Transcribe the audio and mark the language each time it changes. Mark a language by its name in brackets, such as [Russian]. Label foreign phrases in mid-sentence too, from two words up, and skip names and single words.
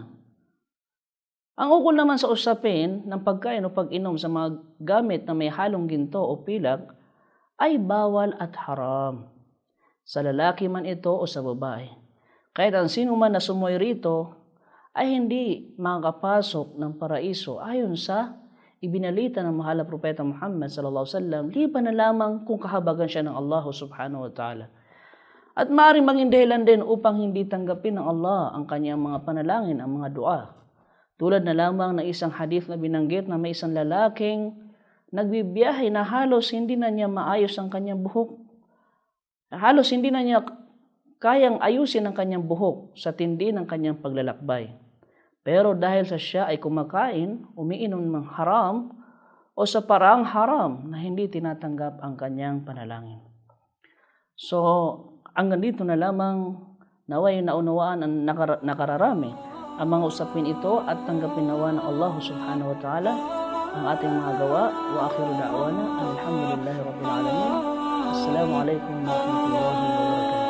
[Filipino] Ang ukol naman sa usapin ng pagkain o pag-inom sa mga gamit na may halong ginto o pilak ay bawal at haram. Sa lalaki man ito o sa babae. Kahit ang sino man na sumoy rito ay hindi makakapasok ng paraiso ayon sa ibinalita ng mahal na propeta Muhammad [Arabic] صلى الله عليه وسلم, [Filipino] liban na lamang kung kahabagan siya ng Allah [Arabic] سبحانه وتعالى. [Filipino] At maaaring maging dahilan din upang hindi tanggapin ng Allah ang kanyang mga panalangin, ang mga dua. Tulad na lamang ng isang hadith na binanggit na may isang lalaking nagbibiyahe na halos hindi na niya maayos ang kanyang buhok. Halos hindi na niya kayang ayusin ang kanyang buhok sa tindi ng kanyang paglalakbay. Pero dahil sa siya ay kumakain, umiinom ng haram o sa parang haram na hindi tinatanggap ang kanyang panalangin. So, hanggang dito na lamang naway naunawaan ang nakararami ang mga usapin ito at tanggapin nawa ng Allah [Arabic] سبحانه وتعالى [Filipino] ang ating mga gawa. [Arabic] وآخر دعوانا الحمد لله رب العالمين السلام عليكم ورحمة الله وبركاته.